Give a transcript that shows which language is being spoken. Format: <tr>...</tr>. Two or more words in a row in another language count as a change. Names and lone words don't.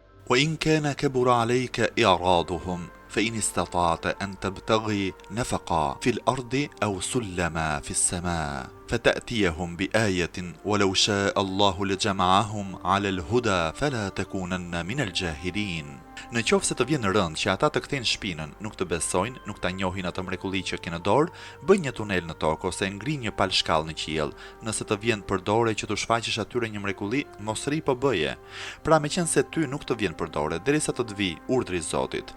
<ar>وإن كان كبر عليك إعراضهم فإن استطعت أن تبتغي نفقا في الأرض أو سلما في السماء فتأتيهم بآية ولو شاء الله لجمعهم على الهدى فلا تكونن من الجاهلين.</ar> <sq>Në qoftë se të vjen rënd që ata të kthejnë shpinën, nuk të besojnë, nuk ta njohin atë mrekulli që ke në dorë, bëj një tunel në tokë ose ngri një palshkallë në qiell. Nëse të vjen përdore që të shfaqësh atyre një mrekulli, mos ri po bëje. Pra meqense ty nuk të vjen përdore derisa të vi urdhri i Zotit.</sq>